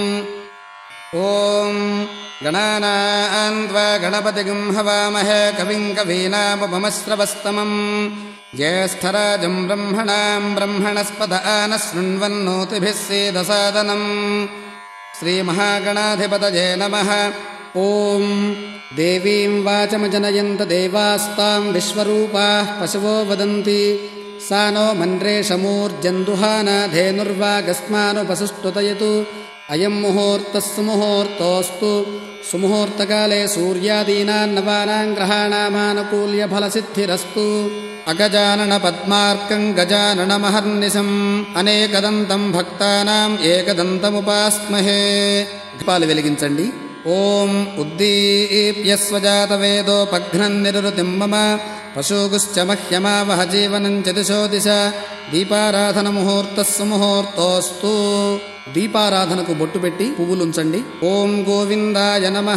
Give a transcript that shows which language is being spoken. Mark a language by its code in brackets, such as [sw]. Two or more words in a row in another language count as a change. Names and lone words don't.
[sa] ఓం గణానాం త్వా గణపతిం హవామహే కవిం కవీనాముపమశ్రవస్తమం జ్యేష్ఠరాజం బ్రహ్మణాం బ్రహ్మణస్పద ఆనశృణ్వన్నోతిభిः సేదసాదనం. శ్రీమహాగణాధిపతయే నమః. ఓం దేవీం వాచమజనయంత దేవాస్తాం విశ్వరూపాః పశవో వదంతి सा नो मन्त्रेशमूर्जन्दुहाना धेनुर्वागस्मानुपसुष्टुतयतु. अयं मुहूर्तः सुमुहूर्तोऽस्तु. सुमुहूर्तकाले सूर्यादीनां ग्रहाणामानुकूल्यफलसिद्धिरस्तु. अगजाननपद्मार्कं गजाननमहर्निशम् अनेकदन्तं भक्तानाम् एकदन्तमुपास्महे. [te] దీపాలు వెలిగించండి. [sa] ఓం ఉద్దీప్య స్వజాతవేదోపఘ్నం నిరుతిం మమ పశూగుశ్చ మహ్యమావహ జీవనం చ దిశో దిశ. దీపారాధన ముహూర్తః సుముహూర్తోస్తు. [te] దీపారాధనకు బొట్టు పెట్టి పువ్వులుంచండి. [sa] ఓం గోవిందాయ నమః.